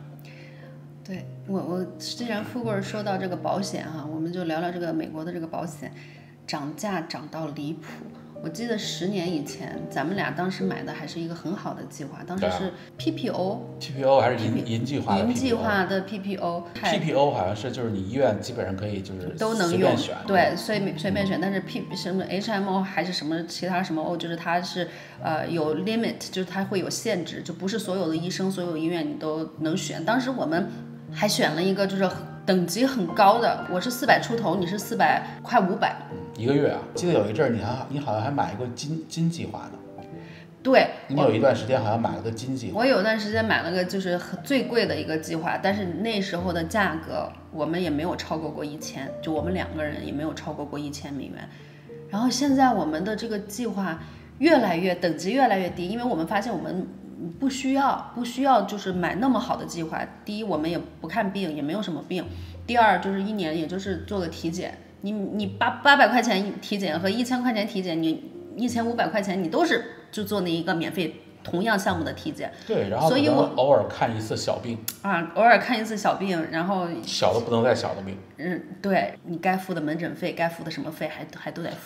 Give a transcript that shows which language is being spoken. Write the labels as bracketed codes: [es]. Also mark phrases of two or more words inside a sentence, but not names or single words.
[zh] 對，我既然富貴說到這個保險哈，我們就聊聊這個美國的這個保險，漲價漲到離譜。我記得10年以前，咱們倆當時買的還是一個很好的計劃，當時是 PPO 還是银計劃的 PPO。銀計劃的 PPO 好像是就是你醫院基本上可以就是都能用，对，随便選，但是什麼 HMO 還是什麼其他什麼 O， 就是它是有 limit， 就是它會有限制，就不是所有的醫生所有醫院你都能選。當時我們還選了一個就是等級很高的，我是400出頭，你是400快500。 1個月啊，記得有一陣你好像還買一個金計劃呢。對，你有一段時間好像買了個金計劃。我有段時間買了個就是最貴的一個計劃，但是那時候的價格我們也沒有超過1000，就我們2個人也沒有超過1000美元。然後現在我們的这個計劃等級越來越低，因為我們發現我們不需要就是買那麼好的計劃。第一，我們也不看病，也沒有什麼病；第二，就是1年也就是做個體檢。你800塊錢體檢和1000塊錢體檢，你1500塊錢你都是就做那一個免費同樣項目的體檢。對，然後所以我偶爾看一次小病啊，偶爾看一次小病，然後小的不能再小的病。对，你該付的門診費，該付的什麼費還都得付。